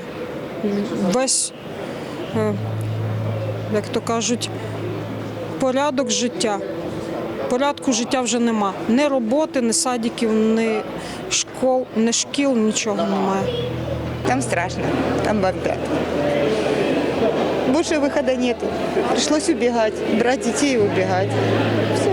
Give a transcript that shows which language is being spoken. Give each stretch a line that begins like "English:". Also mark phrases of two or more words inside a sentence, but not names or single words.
Ukrainian: Весь, як то кажуть, порядок життя. Порядку життя вже нема. Ні роботи, ні садиків, ні шкіл, нічого немає.
Russian: Там страшно, там бомбят. Больше выхода нету. Пришлось убегать, брать детей и убегать. Все.